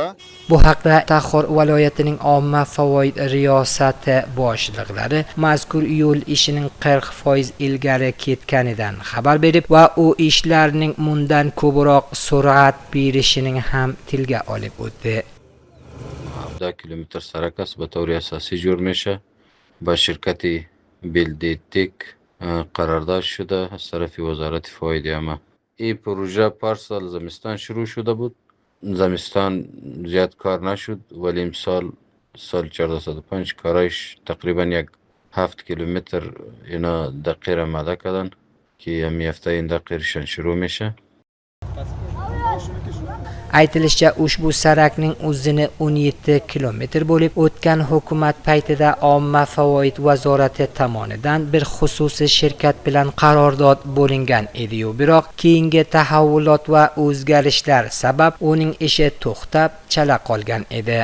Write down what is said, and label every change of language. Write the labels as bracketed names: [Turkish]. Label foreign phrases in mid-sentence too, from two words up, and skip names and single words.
[Uzbek] Bu haqda Taxor viloyatining omma favoid riyosati boshliqlari mazkur yo'l ishining 40% ilgari ketganidan xabar berib va u ishlarning mundan ko'proq sur'at berishining ham tilga olib o'tdi. 10 kilometr sarakas [Persian] به طور اساسی جور میشه با شرکتی بلدیتک قرارداد شده از طرف وزارت فایده اما این پروژه پارسال زمستان شروع شده بود. زمستان زیاد کار نشد ولی امسال سال 1405 کارایش تقریبا 7 کیلومتر اینا دقیقه آماده کردن که همین هفته این دقیقشان شروع میشه. [Uzbek] Aytilishicha, ushbu sarakning uzuni 17 kilometr bo'lib, o'tgan hukumat paytida omma favoid vazorati tomonidan bir xususiy shirkat bilan qarordod bo'lingan edi-yu, biroq keyingi tahavvulot va o'zgarishlar sabab uning ishi to'xtab, chala qolgan edi.